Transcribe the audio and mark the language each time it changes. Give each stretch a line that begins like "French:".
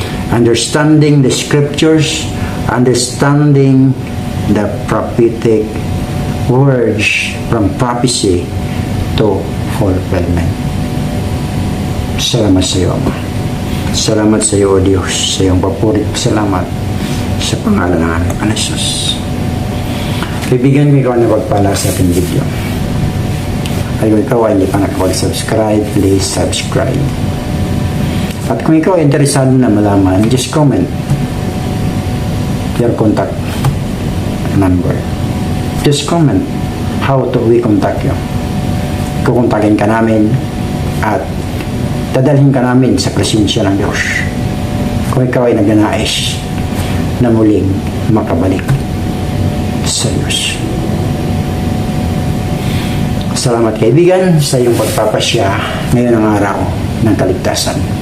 English: Understanding the scriptures, understanding the prophetic words from prophecy to fulfillment.
Filipino: Salamat sa iyo, Ama. Salamat sa iyo, O Diyos, sa iyong papuri. Salamat sa pangalan ng aming Panginoon Jesus. Kaibigan ko, ikaw na pagpala sa ating video. At kung ikaw ay hindi pa nakapag-subscribe,
English: please subscribe.
Filipino: At kung ikaw ay interesado na malaman,
English: just comment your contact number. Just comment how to we contact you.
Filipino: Kukontakin ka namin at dadalhin ka namin sa presensya ng Diyos. Kung ikaw ay nagnanais na muling makabalik sa Diyos. Salamat kaibigan sa iyong pagpapasya ngayon ang araw ng kaligtasan.